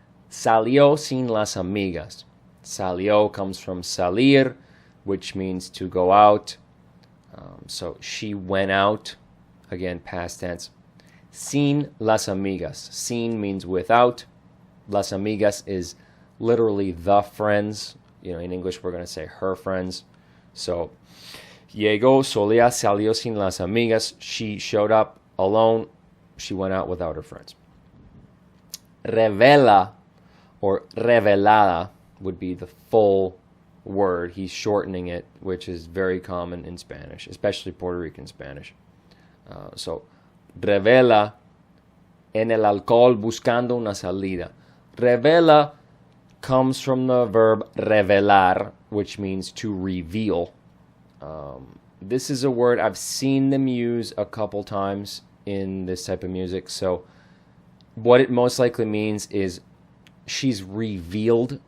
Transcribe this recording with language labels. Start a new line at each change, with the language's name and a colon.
Spanish: Salió sin las amigas.
English: Salió comes from salir, which means to go out. So she went out, again, past tense.
Spanish: Sin las amigas.
English: Sin means without. Las amigas is literally the friends. In English, we're going to say her friends.
Spanish: So, llegó, Solia salió sin las amigas.
English: She showed up alone. She went out without her friends. Revela or revelada would be the full word. He's shortening it, which is very common in Spanish, especially Puerto Rican Spanish.
Spanish: So, revela en el alcohol buscando una salida.
English: Revela comes from the verb revelar, which means to reveal. This is a word I've seen them use a couple times in this type of music. So what it most likely means is she's revealed.